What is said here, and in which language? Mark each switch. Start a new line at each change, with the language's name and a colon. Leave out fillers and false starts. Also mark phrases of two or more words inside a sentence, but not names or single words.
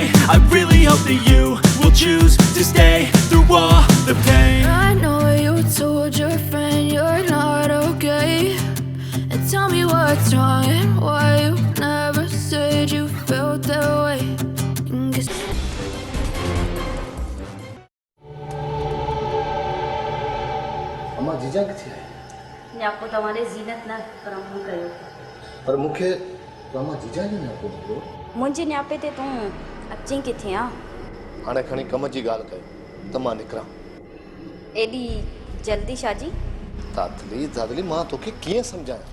English: I really hope that you will choose to stay through all the pain. I know you told your friend you're not okay, and tell me what's wrong and why you never said you felt that way. And guess
Sindhi: अम्मा जीजा किथे आहे? न्यापो तव्हांजे ज़ीनत न करम कयो पर मूंखे अम्मा जीजा जो न्यापो मिलियो। मुंहिंजे न्यापे ते तूं अची किथे आ? हाणे खणी कम जी ॻाल्हि कयो त मां निकिरां। एॾी जल्दी शादी? दादली मां तोखे कीअं सम्झायां?